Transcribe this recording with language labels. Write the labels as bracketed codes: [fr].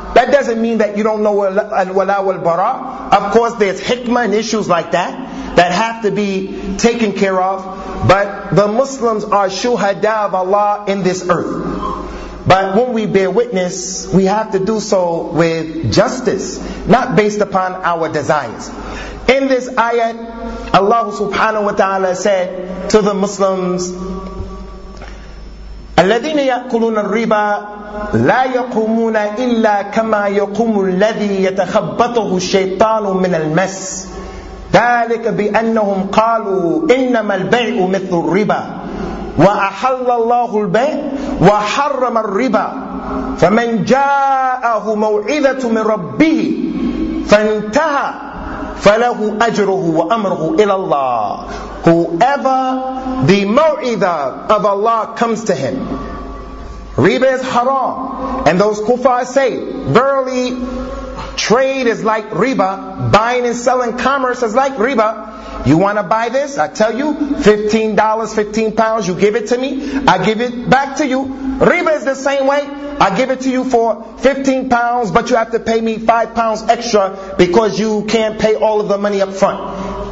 [en] That doesn't mean that you don't know al-wala wal-bara. Of course, there's hikmah and issues like that that have to be taken care of. But the Muslims are shuhada of Allah in this earth. But when we bear witness, we have to do so with justice, not based upon our desires. In this ayat, Allah subhanahu wa ta'ala said to the Muslims, [ar] الَّذِينَ يَأْكُلُونَ الرِّبَى لَا يَقُومُونَ إِلَّا كَمَا يَقُومُ الَّذِي يَتَخَبَّطُهُ الشَّيْطَانُ مِنَ الْمَسِ ذَلِكَ بِأَنَّهُمْ قَالُوا إِنَّمَا الْبَيْعُ مِثْلُ الرِّبَى وَأَحَلَّ اللَّهُ الْبَيْعُ وَحَرَّمَ الرِّبَى فَمَنْ جَاءَهُ مَوْعِذَةٌ مِنْ رَبِّهِ فَانْتَهَى فَلَهُ أَجْرُهُ وَأَمْرُهُ إِلَى اللَّهِ [en] Whoever the maw'idha of Allah comes to him. Riba is haram. And those kuffar say, verily, trade is like riba. Buying and selling commerce is like riba. You want to buy this? I tell you, $15, 15 pounds, you give it to me, I give it back to you. Riba is the same way. I give it to you for 15 pounds, but you have to pay me 5 pounds extra because you can't pay all of the money up front.